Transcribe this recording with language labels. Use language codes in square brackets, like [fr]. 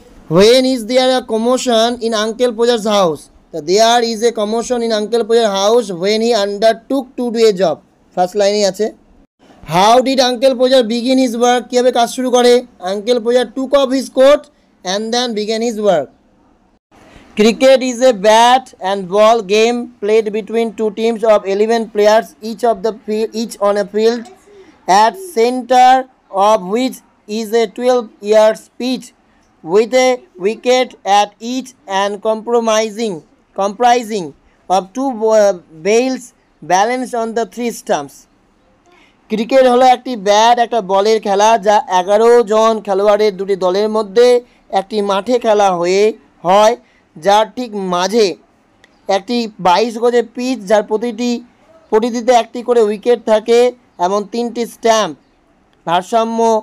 [en] when is there a commotion in uncle Podger's house, there is a commotion in uncle Podger house when he undertook to do a job, first [bn] লাইনেই আছে। [en] how did uncle Podger begin his work, [bn] কীভাবে কাজ শুরু করে, [en] Uncle Podger took off his coat and then began his work. Cricket is a bat and ball game played between two teams of 11 players, each on a field, at center of which is a 12-yard pitch with a wicket at each and comprising of two bails balanced on the 3 stumps. [bn] Cricket হলো একটি bat একটা বলের খেলা, যা 11 জন খেলোয়াড়ের দুটি দলের মধ্যে একটি মাঠে খেলা হয়, যার ঠিক মাঝে একটি 22 গজের পিচ, যার প্রতিটিতে একটি করে উইকেট থাকে এবং 3টি স্ট্যাম্প ভারসাম্য